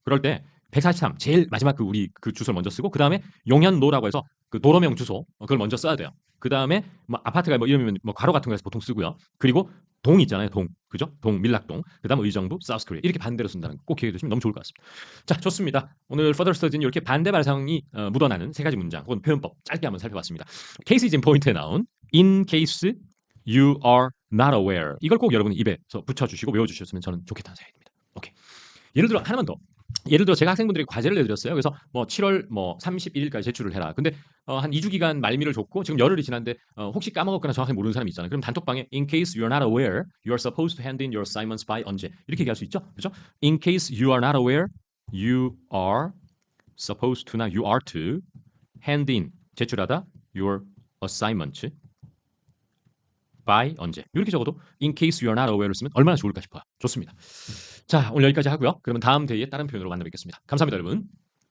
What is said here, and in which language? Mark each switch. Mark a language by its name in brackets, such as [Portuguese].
[Korean] 그럴 때 143 제일 마지막 우리 그 주소를 먼저 쓰고 그다음에 용현로라고 해서 그 도로명 주소 그걸 먼저 써야 돼요. 그다음에 뭐 아파트가 뭐 이름이면 뭐 가로 같은 거에서 보통 쓰고요. 그리고 동 있잖아요. 동. 그죠? 동 밀락동. 그다음 의정부 사우스코리아. 이렇게 반대로 쓴다는 거 꼭 기억해 두시면 너무 좋을 것 같습니다. 자, 좋습니다. 오늘 Further Study는 이렇게 반대 발상이 묻어나는 세 가지 문장 혹은 표현법 짧게 한번 살펴봤습니다. [English] Case is in point에 나온 in case you are not aware. [Korean] 이걸 꼭 여러분이 입에서 붙여 주시고 외워 주셨으면 저는 좋겠다는 생각이 듭니다. 오케이. 예를 들어 하나만 더. 예를 들어 제가 학생분들에게 과제를 내드렸어요. 그래서 뭐 7월 뭐 31일까지 제출을 해라. 근데 한 2주 기간 말미를 줬고 지금 열흘이 지났는데 혹시 까먹었거나 정확히 모르는 사람이 있잖아요. 그럼 단톡방에 [English] in case you are not aware, you are supposed to hand in your assignments by [Korean] 언제 이렇게 얘기할 수 있죠. 그렇죠? [English] In case you are not aware, you are supposed to나 you are to hand in 제출하다 your assignments by 언제 이렇게 적어도 in case you are not aware를 [Korean] 쓰면 얼마나 좋을까 싶어요. 좋습니다. 자, 오늘 여기까지 하고요. 그러면 다음 대회에 다른 표현으로 만나 뵙겠습니다. 감사합니다, 여러분.